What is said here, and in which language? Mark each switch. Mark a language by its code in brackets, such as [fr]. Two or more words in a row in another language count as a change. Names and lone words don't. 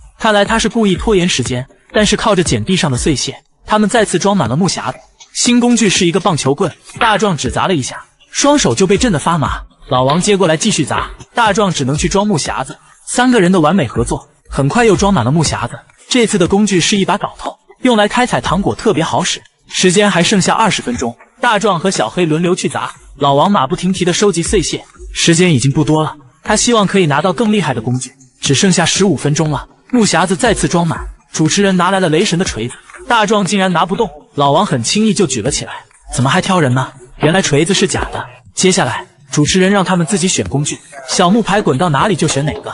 [zh] 看來他是故意拖延時間，但是靠着撿地上的碎屑，他們再次裝滿了木匣子。新工具是一個棒球棍，大壯只砸了一下，雙手就被震得發麻。老王接過來繼續砸，大壯只能去裝木匣子。3個人的完美合作，很快又裝滿了木匣子。這次的工具是一把镐頭，用來開採糖果特別好使。時間還剩下20分鐘，大壯和小黑輪流去砸，老王馬不停蹄地收集碎屑。時間已經不多了，他希望可以拿到更厲害的工具。只剩下15分鐘了，木匣子再次裝滿，主持人拿來了雷神的錘子，大壯竟然拿不動，老王很輕易就舉了起来。怎麼還挑人呢？原來錘子是假的。接下來主持人讓他們自己選工具，小木牌滾到哪裡就選哪個。